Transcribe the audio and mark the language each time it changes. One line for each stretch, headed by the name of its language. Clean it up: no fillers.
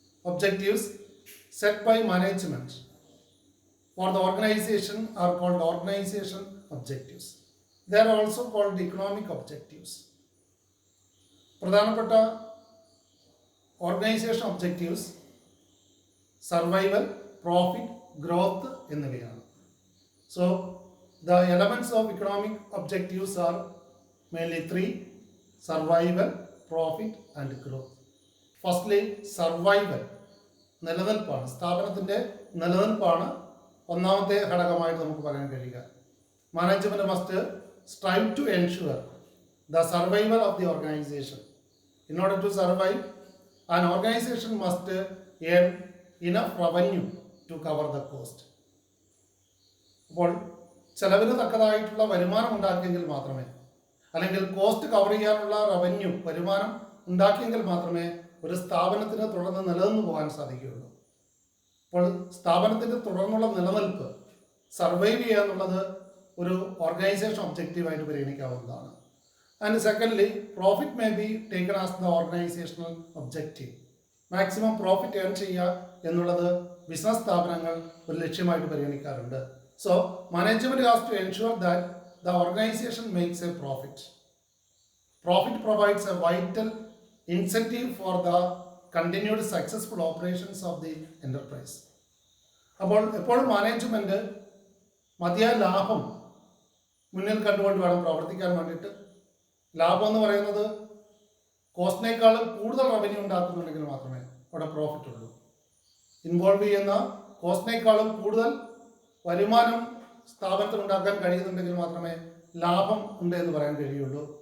English: Objectives set by management for the organisation are called organisation objectives. They are also called economic objectives.
Malayalam: പ്രധാനപ്പെട്ട organisation objectives survival, profit, growth എന്നിവയാണ്.
English: So the elements of economic objectives are mainly 3: survival, profit and growth. Firstly, survival, നിലനിൽപ്പാണ്.
Malayalam: സ്ഥാപനത്തിൻ്റെ നിലനിൽപ്പാണ് ഒന്നാമത്തെ ഘടകമായിട്ട് നമുക്ക് പറയാൻ കഴിയുക.
English: Management must strive to ensure the survival of the organization. In order to survive, an organization must earn enough revenue to cover the cost.
Malayalam: അപ്പോൾ ചെലവിന് തക്കതായിട്ടുള്ള വരുമാനം ഉണ്ടാക്കിയെങ്കിൽ മാത്രമേ, അല്ലെങ്കിൽ കോസ്റ്റ് കവർ ചെയ്യാനുള്ള റവന്യൂ, വരുമാനം ഉണ്ടാക്കിയെങ്കിൽ മാത്രമേ ഒരു സ്ഥാപനത്തിന് തുടർന്ന് നിലനിന്ന് പോകാൻ സാധിക്കുകയുള്ളൂ. അപ്പോൾ സ്ഥാപനത്തിൻ്റെ തുടർന്നുള്ള നിലനിൽപ്പ്, സർവൈവ് ചെയ്യുക എന്നുള്ളത് ഒരു organisation ഒബ്ജക്റ്റീവായിട്ട് പരിഗണിക്കാവുന്നതാണ്.
English: And secondly, profit may be taken as the organisational objective.
Malayalam: Maximum profit earn ചെയ്യുക എന്നുള്ളത് ബിസിനസ് സ്ഥാപനങ്ങൾ ഒരു ലക്ഷ്യമായിട്ട് പരിഗണിക്കാറുണ്ട്.
English: So, management has to ensure that the organization makes a profit. Profit provides a vital incentive for the continued successful operations of the enterprise.
Malayalam: അപ്പോൾ എപ്പോഴും management മതിയായ ലാഭം മുന്നിൽ കണ്ടുകൊണ്ട് വേണം പ്രവർത്തിക്കാൻ വേണ്ടിയിട്ട്. ലാഭം എന്ന് പറയുന്നത് കോസ്റ്റിനേക്കാളും കൂടുതൽ റവന്യൂ ഉണ്ടാക്കുന്നുണ്ടെങ്കിൽ മാത്രമേ അവിടെ പ്രോഫിറ്റ് ഉള്ളൂ. ഇൻവോൾവ് ചെയ്യുന്ന കോസ്റ്റിനേക്കാളും കൂടുതൽ വരുമാനം സ്ഥാപനത്തിൽ ഉണ്ടാക്കാൻ കഴിയുന്നുണ്ടെങ്കിൽ മാത്രമേ ലാഭം ഉണ്ട് എന്ന് പറയാൻ കഴിയുള്ളൂ.